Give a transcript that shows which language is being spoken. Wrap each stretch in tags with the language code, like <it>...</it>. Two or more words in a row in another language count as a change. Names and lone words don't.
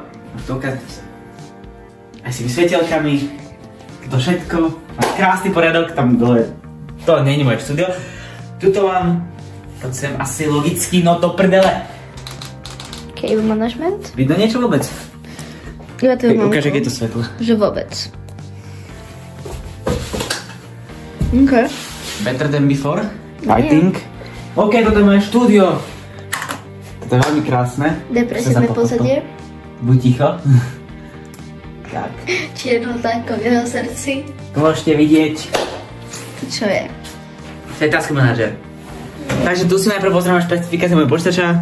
<sk>To ukážem sa. Aj si vysvetelkami. To všetko. Má krásny poriadok, tam dole. To nie je moje štúdio. Tuto mám, poď sem asi logicky, no do prdele.</sk> <en>Cable management?</en> <sk>Vidno niečo vôbec? Iba to mám. Ukáž, aké je to svetlo. Že vôbec. OK.</sk> <en>Better than before, I think.</en> <sk>OK, toto je moje štúdio. Toto je veľmi krásne. Depresívne pozadie. Buď ticho. Tak. Čierno tako v jeho srdci. Tu môžete vidieť. Čo je? To je</sk> <en>task manager.</en> <sk>Takže tu si najprv pozrieme špecifikácie môjho počítača.</sk>